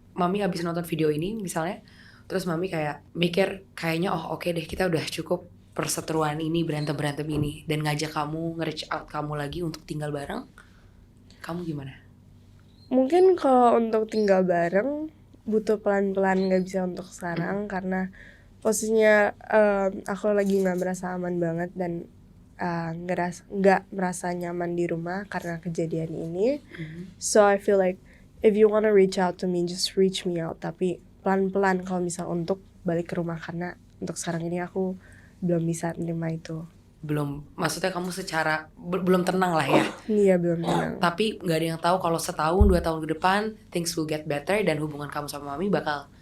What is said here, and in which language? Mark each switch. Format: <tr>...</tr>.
<id>mami abis nonton video ini misalnya, terus mami kayak mikir kayaknya oh oke deh kita udah cukup perseteruan ini, berantem ini, dan ngajak kamu, nge-reach out kamu lagi untuk tinggal bareng, kamu gimana? Mungkin kalau untuk tinggal bareng butuh pelan-pelan, nggak bisa untuk sekarang karena posisinya aku lagi nggak merasa aman banget dan nggak merasa nyaman di rumah karena kejadian ini.</id> <en>So I feel like if you wanna reach out to me, just reach me out.</en> <id>Tapi pelan-pelan kalau misal untuk balik ke rumah karena untuk sekarang ini aku belum bisa nerima itu. Belum, maksudnya kamu secara belum tenang lah ya. Iya belum tenang. Tapi nggak ada yang tahu kalau setahun 2 tahun ke depan</id> <en>things will get better</en> <id>dan hubungan kamu sama mami bakal</id>